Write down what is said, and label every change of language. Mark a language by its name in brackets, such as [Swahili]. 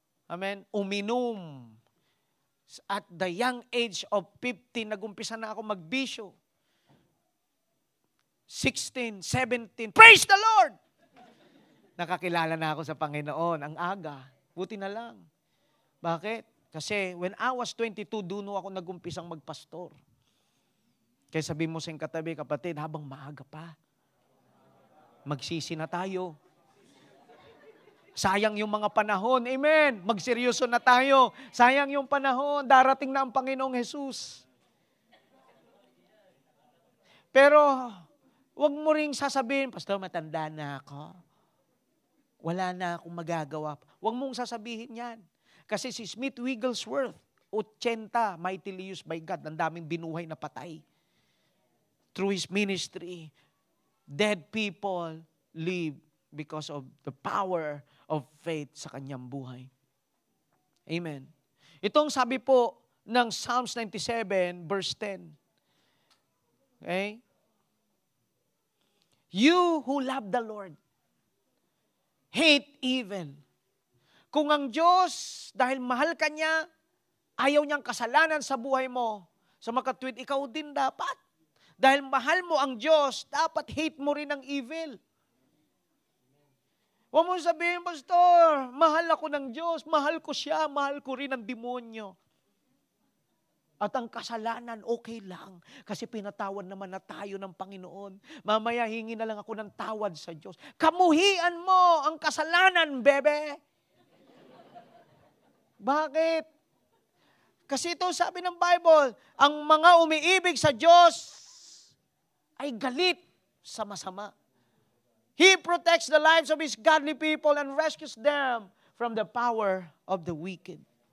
[Filipino] Amen. Uminom. [English] At the young age of 15, [Filipino] nag-umpisa na ako magbisyo. [English] 16, 17, praise the Lord! [Filipino] Nakakilala na ako sa Panginoon, ang aga. Buti na lang. Bakit? Kasi [English] when I was 22, [Filipino] doon ako nag-umpisang magpastor. Kaya sabi mo sa katabi, kapatid, habang maaga pa, magsisi na tayo. Sayang yung mga panahon. Amen. Magseryoso na tayo. Sayang yung panahon. Darating na ang Panginoong Jesus. Pero, wag mo ring sasabihin, Pastor, matanda na ako. Wala na akong magagawa. Wag mong sasabihin yan. Kasi si Smith Wigglesworth, 80, [English] mightily used by God, [Filipino] ang daming binuhay na patay. [English] Through his ministry, dead people live because of the power of faith [Filipino] sa kanyang buhay. [English] Amen. [Filipino] Itong sabi po ng Psalms 97, verse 10. Okay? [English] You who love the Lord, hate evil. [Filipino] Kung ang Diyos, dahil mahal ka niya, ayaw niyang kasalanan sa buhay mo, sa makatwid, ikaw din dapat. Dahil mahal mo ang Diyos, dapat hate mo rin ang evil. Huwag mo sabihin, Pastor, mahal ako ng Diyos, mahal ko siya, mahal ko rin ang demonyo. At ang kasalanan, okay lang. Kasi pinatawad naman na tayo ng Panginoon. Mamaya hingi na lang ako ng tawad sa Diyos. Kamuhian mo ang kasalanan, bebe. Bakit? Kasi ito sabi ng Bible, ang mga umiibig sa Diyos ay galit sa masama. [English] He protects the lives of His godly people and rescues them from the power of the wicked.